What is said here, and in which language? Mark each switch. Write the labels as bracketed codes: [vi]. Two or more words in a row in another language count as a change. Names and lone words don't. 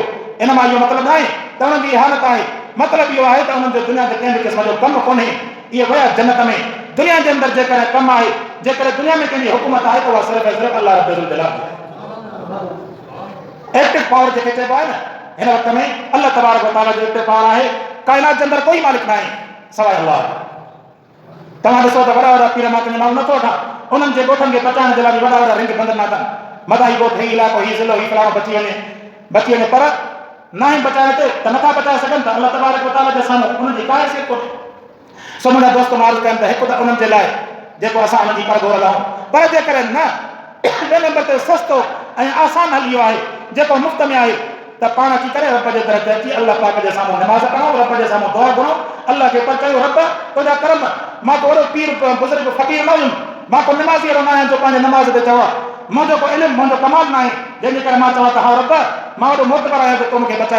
[sd] इन मां इहो मतिलबु न आहे त उन्हनि जी हालत आहे, मतिलबु इहो आहे त उन्हनि जो दुनिया ते कंहिं बि क़िस्म जो कमु कोन्हे, इहे विया जन्नत में। दुनिया जे अंदरि जेकॾहिं कमु आहे, जेकॾहिं दुनिया में कंहिंजी हुकूमत आहे त उहा सिर्फ़ु सिर्फ़ु [ar] الله رب الجلال [sd] आहे। [en] active power [sd] जेके चइबो आहे न, हिन वक़्त में [ar] الله تبارك وتعالى [sd] जो [en] active power [sd] आहे। कायनात जे अंदरि कोई मालिक न आहे सवाइ अल्लाह। तव्हां ॾिसो त वॾा वॾा पीर मां माण्हू नथो वठां, उन्हनि जे ॻोठनि खे बचाइण जे लाइ वॾा वॾा रिंग बंधना अथनि, मथां ही ॻोठ, ही इलाइक़ो, ही ज़िलो, ही फलाणो बची वञे, पर न आहे बचाइण ते त नथा बचाए सघनि त [ar] الله تبارك وتعالى [sd] जे साम्हूं उन्हनि जी का हैसियत कोन्हे। सो मुंहिंजा दोस्त मार्ज़ कनि त हिकु त उन्हनि जे लाइ जेको असां उन्हनि जी परगोर रहूं, पर जेकॾहिं न ॿिए नंबर ते सस्तो ऐं आसान हल इहो आहे जेको मुफ़्त में आहे त पाण अची करे रब जे दर ते अची अल्लाह पाक जे साम्हूं नमाज़ पढ़ूं, रब जे साम्हूं दुआ घुरूं, अल्लाह खे पर चयूं रब तुंहिंजा करम, मां को वॾो पीर बुज़ुर्ग फ़क़ीर न हुयुमि, मां को नमाज़ी अहिड़ो न आहियां जो पंहिंजे नमाज़ ते चवां, मुंहिंजो को इल्मु, मुंहिंजो कमाल न आहे जंहिंजे करे मां चवां त हा रब मां वॾो मोतबर आहियां त तूं मूंखे बचाए।